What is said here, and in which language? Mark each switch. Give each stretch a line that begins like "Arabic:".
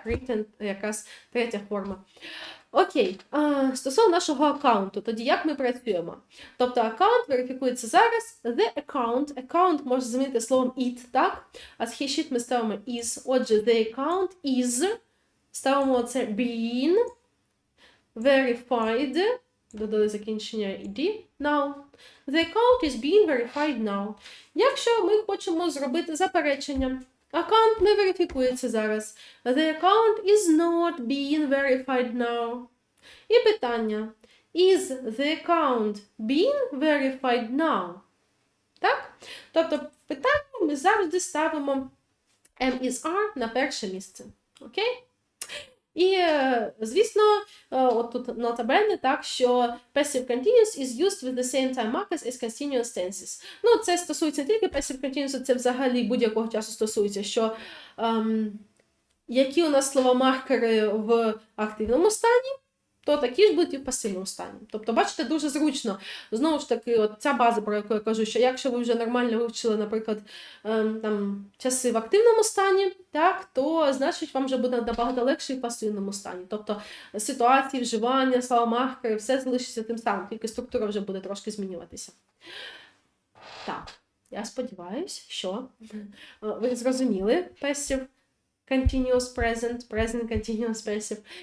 Ukrainian: Written якраз третя форма. Окей, стосовно нашого аккаунту, тоді як ми працюємо? Тобто аккаунт верифікується зараз,
English: the account
Ukrainian: може замінити словом it, так? А з he, sheet ми ставимо is. Отже,
English: the account is,
Ukrainian: ставимо це been, verified, додали закінчення ed, now.
English: The account is being verified now.
Ukrainian: Якщо ми хочемо зробити заперечення, аккаунт не верифікується зараз.
English: The account is not being verified now.
Ukrainian: І питання.
English: Is the account being verified now?
Ukrainian: Так? Тобто в питанні ми завжди ставимо am is are на перше місце. Окей? І, звісно, от тут nota bene, так, що
English: passive continuous is used with the same time markers as continuous tenses.
Ukrainian: Ну, це стосується не тільки passive continuous, це взагалі будь-якого часу стосується, що які у нас слова-маркери в активному стані, то такі ж будуть і в пасивному стані. Тобто, бачите, дуже зручно. Знову ж таки, от ця база, про яку я кажу, що якщо ви вже нормально вивчили, наприклад, там, часи в активному стані, так, то, значить, вам вже буде набагато легше і в пасивному стані. Тобто, ситуації, вживання, слова-маркери, все залишиться тим самим, тільки структура вже буде трошки змінюватися. Так, я сподіваюся, що ви зрозуміли passive continuous present, present continuous passive.